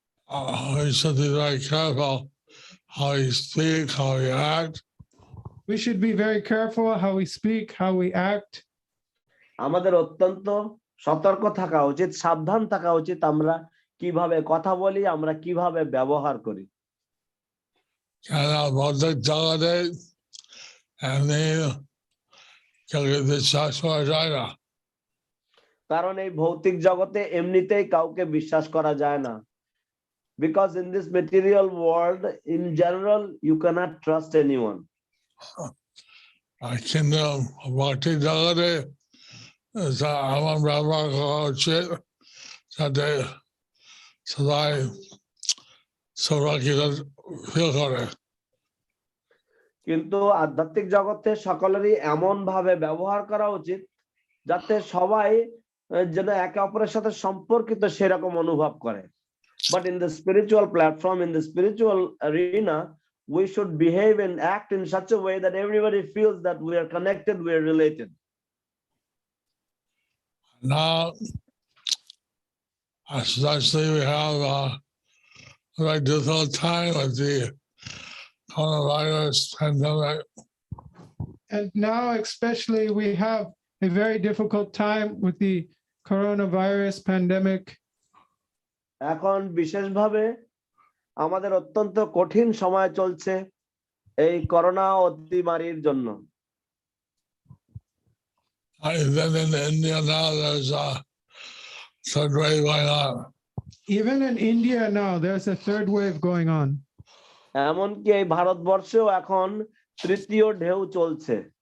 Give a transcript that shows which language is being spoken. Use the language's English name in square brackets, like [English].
[English] we should be very careful how we speak, how we act. We should be very careful how we speak, how we act. [Bangla] আমাদের অত্যন্ত সতর্ক থাকা উচিত, সাবধান থাকা উচিত, আমরা কিভাবে কথা বলি, আমরা কিভাবে ব্যবহার করি। ভৌতিক জগতে এমনি কাউকে বিশ্বাস করা যায় না। কারণ এই ভৌতিক জগতে এমনিতেই কাউকে বিশ্বাস করা যায় না। [English] Because in this material world, in general, you cannot trust anyone. [Bangla] কিন্তু ভৌতিক জগতে এমন ব্যবহার করা উচিত যাতে সবাই সুরক্ষিত ফিল করে। কিন্তু আধ্যাত্মিক জগতে সকলেরই এমন ভাবে ব্যবহার করা উচিত যাতে সবাই যেন একে অপরের সাথে সম্পর্কিত সেরকম অনুভব করে। [English] But in the spiritual platform, in the spiritual arena, we should behave and act in such a way that everybody feels that we are connected, we are related. Now, especially we have a very difficult time with the coronavirus pandemic. And now, especially, we have a very difficult time with the coronavirus pandemic. [Bangla] এখন বিশেষভাবে আমাদের অত্যন্ত কঠিন সময় চলছে এই corona অতিমারীর জন্য। [English] Even in India now, there's a third wave going on. Even in India now, there's a third wave going on. [Bangla] এমনকি এই ভারতবর্ষেও এখন তৃতীয় ঢেউ চলছে।